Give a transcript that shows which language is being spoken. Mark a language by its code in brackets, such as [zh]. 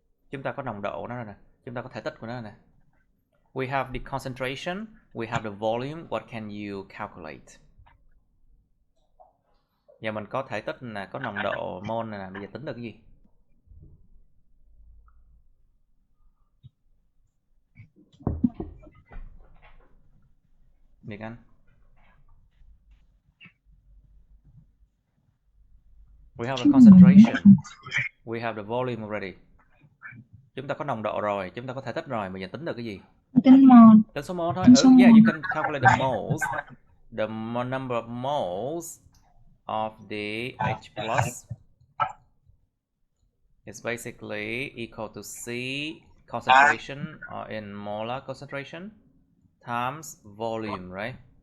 [vi] Chúng ta có nồng độ nó nè, chúng ta có thể tích của nó nè. [en] We have the concentration, we have the volume. What can you calculate? [vi] Giờ mình có thể tích nè, có nồng độ mol nè, bây giờ tính được cái gì? Việt Anh. [en] We have the concentration. We have the volume already. [vi] Chúng ta có nồng độ rồi, chúng ta có thể tích rồi, bây giờ tính được cái gì? Tính mol. Tính số mol thôi. Tính số [en] Yeah, [vi] mol. [en] you can calculate the moles. The number of moles of the H plus is basically equal to C concentration in molar concentration times volume, right?